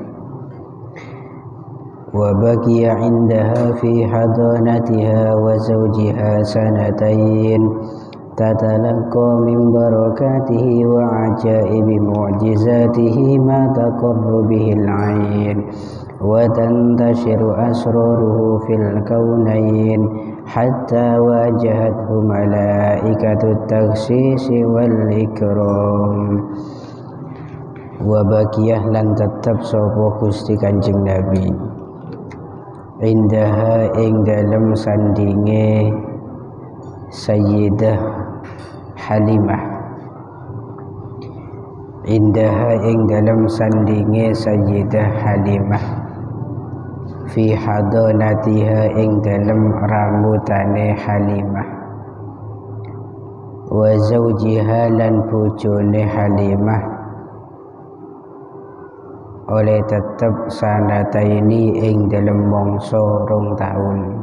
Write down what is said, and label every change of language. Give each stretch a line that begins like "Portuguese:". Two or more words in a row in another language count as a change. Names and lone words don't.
Arabic: وبقي عندها في حضانتها وزوجها سنتين تتلقى من بركاته وعجائب معجزاته ما تقر به العين وتنتشر أسراره في الكونين حتى واجهته ملائكة التخصيص والإكرام.
Javanese: Wabakiyah lan tetep sapa Gusti Kanjeng Nabi indaha ing dalem sandinge Sayyidah Halimah, indaha ing dalem sandinge Sayyidah Halimah,
Arabic: في حضانتها
Javanese: ing dalem ramutane Halimah,
Arabic: وزوجها
Javanese: lan bojone Halimah oleh tetep sanataini ing dalem mangsa 2 taun.